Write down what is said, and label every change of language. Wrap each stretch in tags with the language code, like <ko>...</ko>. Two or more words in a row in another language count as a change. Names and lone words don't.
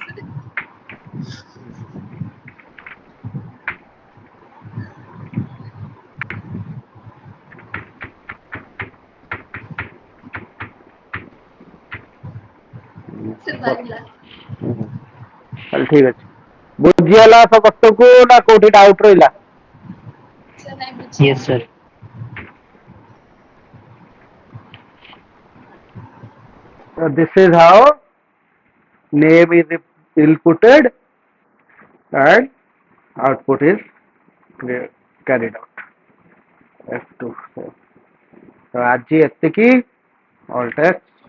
<or>से बागला ତାହେଲେ ଠିକ ଅଛି ବୁଝିଗଲା ସମସ୍ତଙ୍କୁ ନା କୋଉଠି ଡାଉଟ ରହିଲା</or> <hi>सर नहीं पूछे</hi> <en>Yes, sir. So this is how name is inputted and output is carried out. F2. So</en> <or>ଆଜି ଏତିକି</or> <en>all text</en>